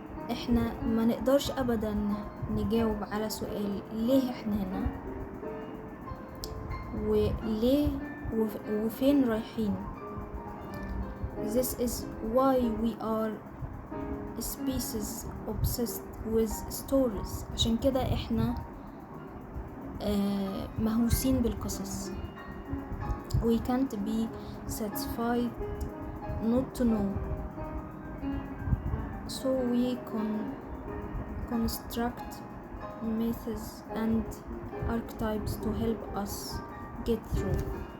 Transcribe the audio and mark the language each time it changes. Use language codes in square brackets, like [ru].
[ar] احنا ما نقدرش ابدا نجاوب على سؤال ليه احنا هنا وليه وفين رايحين. [en] This is why we are species obsessed with stories. [ar] عشان كده احنا مهووسين بالقصص. [en] We can't be satisfied not to know, so we construct myths and archetypes to help us get through.